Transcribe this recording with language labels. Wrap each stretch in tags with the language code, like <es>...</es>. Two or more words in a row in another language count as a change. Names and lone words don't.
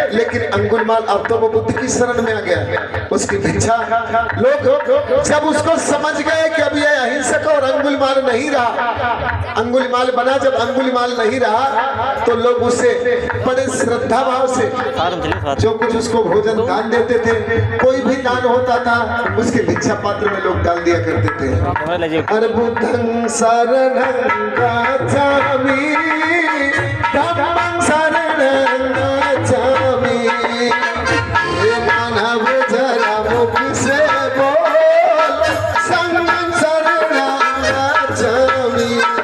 <hi>लेकिन अंगुलिमाल अब तो वो बुद्ध की शरण में आ गया, उसकी भिक्षा लोग जब उसको समझ गए कि अब ये अहिंसक और अंगुलिमाल नहीं रहा, अंगुलिमाल बना, जब अंगुलिमाल नहीं रहा तो लोग उसे बड़े श्रद्धा भाव से जो कुछ उसको भोजन दान देते थे, कोई भी दान होता था उसके भिक्षा पात्र में लोग डाल दिया करते थे।</hi> <pi>अरे बुद्धं शरणं गच्छामि, धम्मं शरणं गच्छामि,</pi> <hi>हे मानव जरा मुख से बोल,</hi> <pi>संगं शरणं गच्छामि।</pi>